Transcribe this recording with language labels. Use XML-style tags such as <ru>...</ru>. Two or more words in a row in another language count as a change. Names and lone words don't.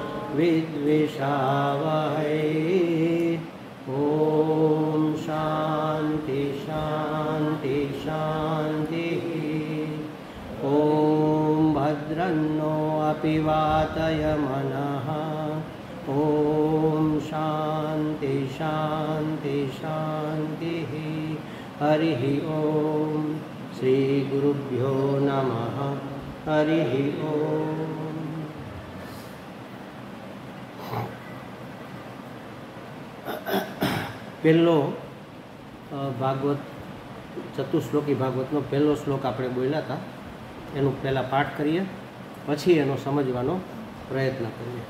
<sa>विद्विषावहै ॐ शान्ति शान्ति शान्तिः ॐ भद्रन्नो अपि वातय मनः ॐ शान्ति शान्ति शान्तिः हरिः ॐ श्रीगुरुभ्यो नमः हरिः ॐ પહેલો</sa> <gu>ભાગવત ચતુશ્લોકી ભાગવતનો પહેલો શ્લોક આપણે બોલ્યા હતા એનું પહેલાં પાઠ કરીએ પછી એનો સમજવાનો પ્રયત્ન કરીએ.</gu>